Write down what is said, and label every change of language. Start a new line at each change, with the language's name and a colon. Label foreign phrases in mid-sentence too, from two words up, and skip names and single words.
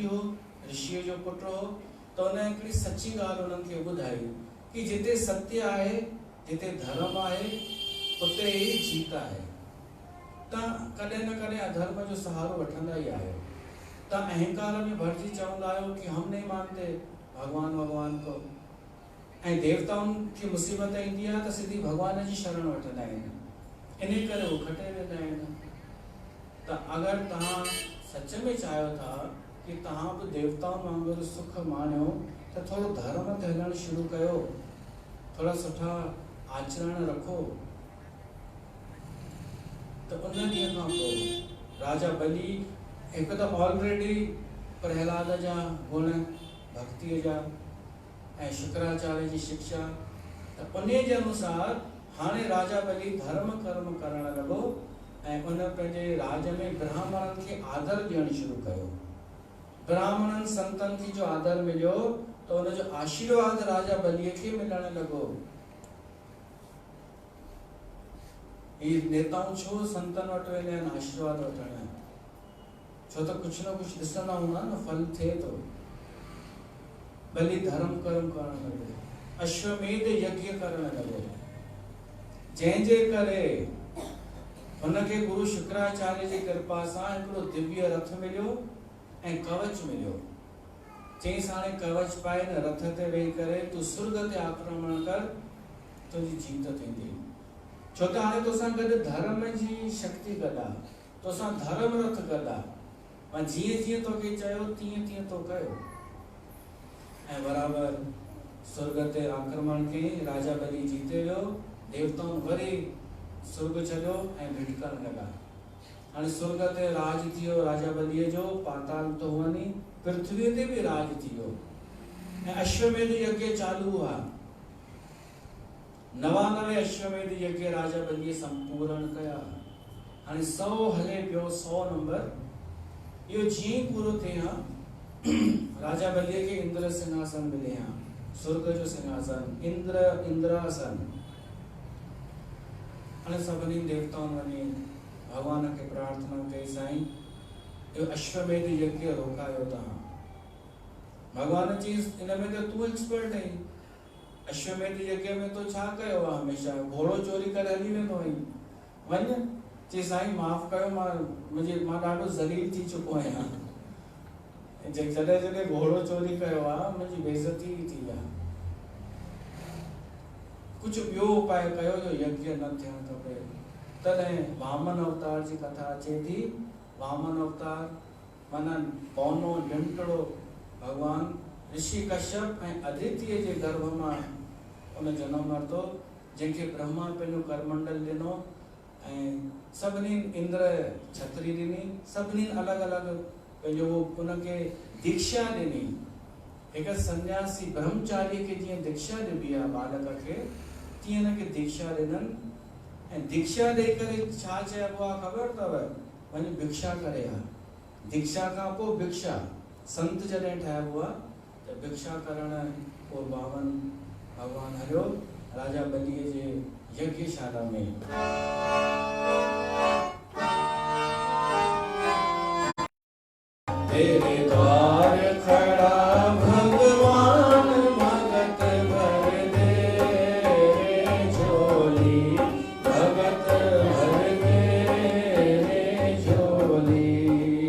Sindhi: हो ऋषिअ जो पुटु हो त उन हिकिड़ी सची ॻाल्हि उन्हनि खे ॿुधाई कि जिते सत्य आहे जिते धर्म आहे उते ही जीत आहे तव्हां कॾहिं न कॾहिं अधर्म जो सहारो वठंदा ही आहियो तव्हां अहंकार में भरिजी चवंदा आहियो कि
Hindi: हम नहीं मानते भगवान को
Sindhi: ऐं देवताउनि खे मुसीबत ईंदी आहे त सिधी भगवान जी शरण वठंदा आहिनि इन करे उहे खटे वेंदा आहिनि त अगरि तव्हां सच में चाहियो था कि तव्हां बि देवताउनि वांगुरु सुख माणियो त थोरो धर्म ते हलणु शुरू कयो थोड़ा सुठा आचरण रखो त उन ॾींहं खां पोइ राजा बली हिकु त ऑलरेडी प्रहलाद जा गुण भक्तिअ जा ऐं शुक्राचार्य जी शिक्षा त उन जे अनुसार हाणे राजा बली धर्म कर्म करणु लॻो ऐं उन पंहिंजे राज में ब्राह्मणनि खे आदर ॾियणु शुरू कयो ब्राह्मणनि संतनि खे जो आदर मिलियो त उन जो आशीर्वाद राजा बलीअ खे मिलणु लॻो ये नेताऊं छो संतन वटि वेंदा आहिनि आशीर्वाद वठण छो त कुझु न कुझु ॾिसंदा हूंदा न फल थिए थो बली धर्म कर्म करणु लॻो अश्वमेध यज्ञ करणु लॻो जंहिंजे करे हुनखे गुरु शुक्राचार्य जी कृपा सां हिकिड़ो दिव्य रथ मिलियो ऐं कवच मिलियो चईंसि हाणे कवच पाए न रथ ते वेही करे तूं सुर्ग ते आक्रमण कर तुंहिंजी जीत थींदी छो त हाणे तोसां गॾु धर्म जी शक्ति गॾु आहे तोसां धर्म रथ गॾु आहे मां जीअं जीअं तोखे चयो तीअं तीअं तो कयो ऐं बराबरि स्वर्ग ते आक्रमण कयईं राजा बली जीते वियो देवताउनि वरी स्वर्ग छॾियो ऐं भिटकण लॻा हाणे स्वर्ग ते राज थी वियो राजा बलीअ जो पाताल तो वञी पृथ्वीअ ते बि राज थी वियो ऐं अश्वमेध यज्ञ चालू हुआ 99 अश्वमेध यज्ञ राजा बलीअ संपूर्ण कया हाणे 100 हले पियो 100 नंबर इहो जीअं पूरो थिए हा राजा बलीअ खे इंद्र सिंहासन मिले हा स्वर्ग जो सिंहासन इंद्रासन हाणे सभिनी देवताउनि वञी भगवान खे प्रार्थना कई साईं इहो अश्वमेध यज्ञ रोकायो तव्हां भगवान चयईंसि इन में त तूं एक्सपर्ट आहीं अश्वमेध यज्ञ में तो छा कयो आहे हमेशा घोड़ो चोरी करे हली वेंदो आहीं वञ चई साईं माफ़ कयो मां ॾाढो ज़लील थी चुको आहियां जॾहिं जॾहिं घोड़ो चोरी कयो आहे मुंहिंजी बेइज़ती थी आहे कुझु ॿियो उपाय कयो जो यज्ञ न थियणु खपे तॾहिं वामन अवतार जी कथा अचे थी वामन अवतार माना पौनो ॾंटड़ो भगवान ऋषि कश्यप ऐं अदितीअ जे गर्भ मां उन जनम वरितो, जंहिंखे ब्रह्मा पंहिंजो करमंडल ॾिनो ऐं सभिनी इंद्र छतरी ॾिनी, सभिनी अलॻि अलॻि पंहिंजो उनखे दीक्षा ॾिनी। हिकु सन्यासी ब्रह्मचारी खे जीअं दीक्षा ॾिबी आहे बालक खे, तीअं हिनखे दीक्षा ॾिननि ऐं दीक्षा ॾेई करे छा चइबो आहे ख़बर अथव? वञी भिक्षा करे आ। दीक्षा खां पोइ भिक्षा, संत जॾहिं ठाहिबो आहे त भिक्षा करण पोइ भगवान हलियो राजा बलीअ जे यज्ञशाला में।
Hindi: तेरे द्वार खड़ा भगवान भगत भर दे झोली, भगत भर दे झोली।